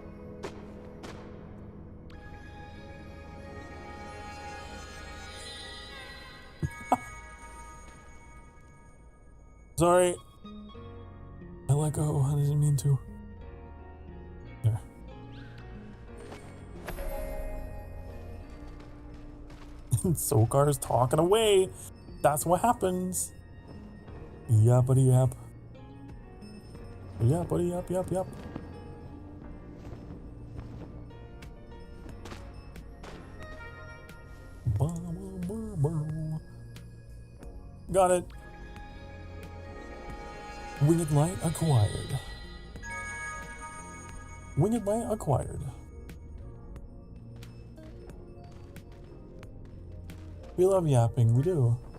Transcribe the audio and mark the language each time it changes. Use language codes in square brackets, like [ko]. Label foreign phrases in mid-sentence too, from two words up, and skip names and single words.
[en] Sorry. I let go. I didn't mean to. There. Sokar's talking away. That's what happens. Yappity yap. Yappity yap yap yap. Got it. Winged light acquired. Winged light acquired. We love yapping, we do.